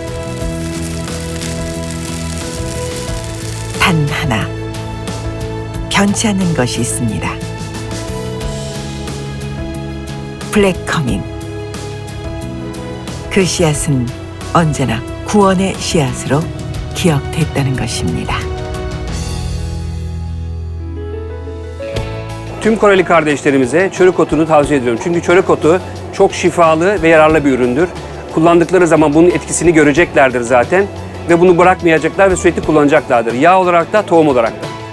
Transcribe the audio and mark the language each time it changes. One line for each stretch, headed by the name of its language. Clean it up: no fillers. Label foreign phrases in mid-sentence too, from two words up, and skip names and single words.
Korean: 단 하나, 변치 않는 것이 있습니다. 블랙커밍. 그 씨앗은 언제나 구원의 씨앗으로 기억됐다는 것입니다.
Turkish: Tüm Koreli kardeşlerimize çörek otunu tavsiye ediyorum. Çünkü çörek otu çok şifalı ve yararlı bir üründür. Kullandıkları zaman bunun etkisini göreceklerdir zaten. Ve bunu bırakmayacaklar ve sürekli kullanacaklardır. Yağ olarak da, tohum olarak da.